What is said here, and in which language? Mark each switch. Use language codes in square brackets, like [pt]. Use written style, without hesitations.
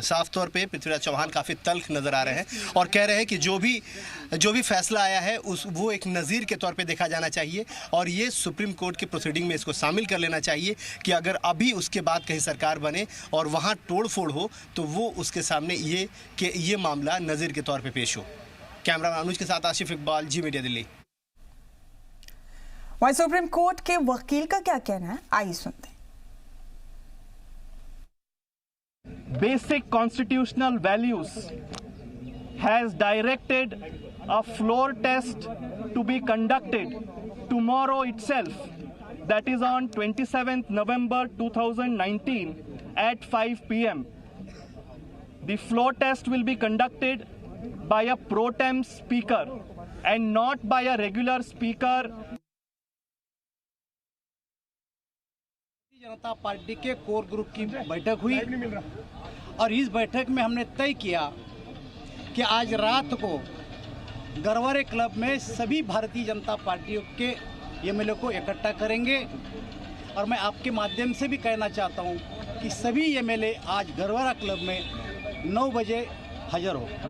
[hi] साफ तौर पे पृथ्वीराज चौहान काफ़ी तल्ख नज़र आ रहे हैं और कह रहे हैं कि जो भी फैसला आया है वो एक नज़ीर के तौर पे देखा जाना चाहिए, और ये सुप्रीम कोर्ट की प्रोसीडिंग में इसको शामिल कर लेना चाहिए कि अगर अभी उसके बाद कहीं सरकार बने और वहाँ तोड़ फोड़ हो तो वो उसके सामने ये मामला नज़ीर के तौर पर पेश हो। कैमरा अनुज के साथ आशिफ इकबाल, जी मीडिया, दिल्ली। वहीं सुप्रीम कोर्ट के वकील का क्या कहना है, आइए सुनते हैं। [en] Basic constitutional values has directed a floor test to be conducted tomorrow itself, that is on 27th November 2019 at 5 p.m. The floor test will be conducted by a pro tem speaker and not by a regular speaker. [hi] Janata party के core group की बैठक हुई और इस बैठक में हमने तय किया कि आज रात को गरवारे क्लब में सभी भारतीय जनता पार्टियों के एमएलए को इकट्ठा करेंगे और मैं आपके माध्यम से भी कहना चाहता हूं कि सभी एमएलए आज गरवारा क्लब में 9 बजे हाजिर हो।